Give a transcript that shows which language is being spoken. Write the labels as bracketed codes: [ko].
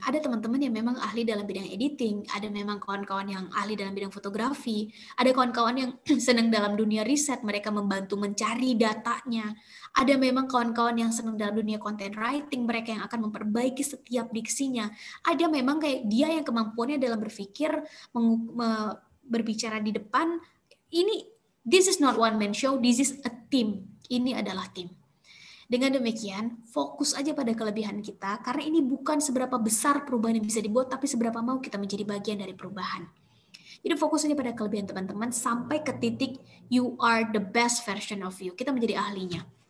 [id] Ada teman-teman yang memang ahli dalam bidang editing, ada memang kawan-kawan yang ahli dalam bidang fotografi, ada kawan-kawan yang senang dalam dunia riset, mereka membantu mencari datanya. Ada memang kawan-kawan yang senang dalam dunia content writing, mereka yang akan memperbaiki setiap diksinya. Ada memang kayak dia yang kemampuannya dalam berpikir, berbicara di depan. [en] This is not one man show, this is a team. [id] Ini adalah tim. Dengan demikian, fokus aja pada kelebihan kita, karena ini bukan seberapa besar perubahan yang bisa dibuat, tapi seberapa mau kita menjadi bagian dari perubahan. Jadi fokus aja pada kelebihan teman-teman, sampai ke titik [en] you are the best version of you. [id] Kita menjadi ahlinya.